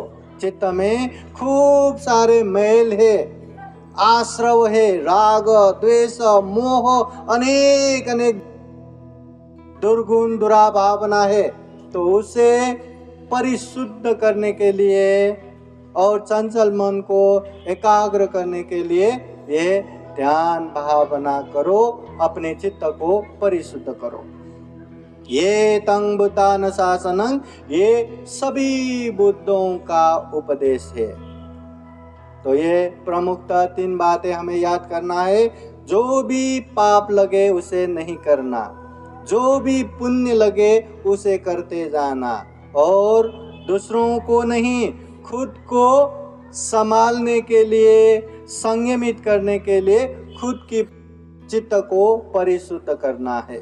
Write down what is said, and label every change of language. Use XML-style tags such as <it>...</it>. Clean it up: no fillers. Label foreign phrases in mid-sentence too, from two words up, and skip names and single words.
<hi>चित्त में खूब सारे मैल है, आश्रव है, राग, द्वेष, मोह, अनेक अनेक दुर्गुण, दुराभावना है। तो उसे परिशुद्ध करने के लिए और चंचल मन को एकाग्र करने के लिए ये ध्यान भावना करो, अपने चित्त को परिशुद्ध करो।</hi> <pi>ये तं बुद्धान शासनं,</pi> <hi>ये सभी बुद्धों का उपदेश है। तो ये प्रमुखतः 3 बातें हमें याद करना है। जो भी पाप लगे उसे नहीं करना, जो भी पुण्य लगे उसे करते जाना, और दूसरों को नहीं, खुद को संभालने के लिए, संयमित करने के लिए खुद की चित्त को परिशुद्ध करना है।</hi>